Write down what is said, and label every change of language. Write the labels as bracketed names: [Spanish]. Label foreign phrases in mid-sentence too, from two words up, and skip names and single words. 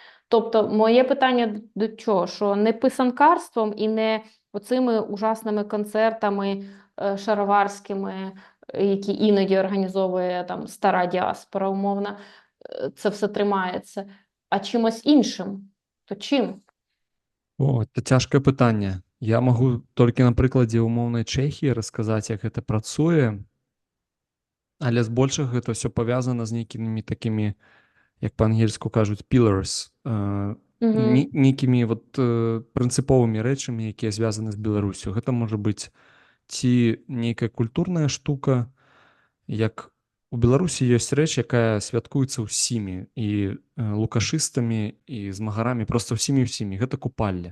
[Ukrainian] Тобто, моє питання до чого? Що не писанкарством і не оцими ужасними концертами шароварськими, які іноді організовує там стара діаспора, умовно, це все тримається, а чимось іншим. То чим? О, це тяжке питання. Я можу тільки на прикладі умовної Чехії розказати, як це працює, але [Belarusian] збольшого гэта все пов'язано з нейкімі такими, як па-ангельску кажуть, [Ukrainian] pillars, Угу. [Belarusian] нейкімі прынцыповымі рэчамі, якія звязаны з Беларусю. Гэта можа быць ці нейкая культурная штука, як у Беларусі ёсць рэч, якая святкуецца ўсімі, і лукашыстамі, і змагарамі, проста ўсімі, гэта купальня.